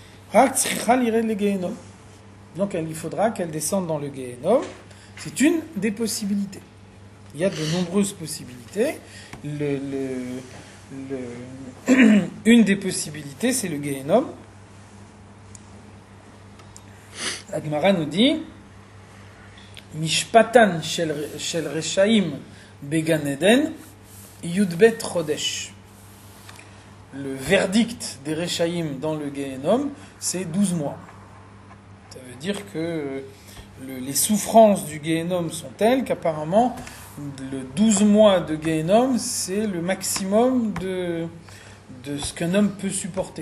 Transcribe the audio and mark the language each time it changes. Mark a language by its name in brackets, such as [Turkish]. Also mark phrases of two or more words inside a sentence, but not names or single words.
[French] Donc il faudra qu'elle descende dans le Gehenom. C'est une des possibilités. Il y a de nombreuses possibilités. Une des possibilités, c'est le Gehenom. La Gemara nous dit [Hebrew] משפטן של רשעים בגן עדן יב חדש. [French] Le verdict des reshaim dans le Gehenom, c'est 12 mois. Ça veut dire que les souffrances du Gehenom sont telles qu'apparemment le 12 mois de Gehenom, c'est le maximum de ce qu'un homme peut supporter.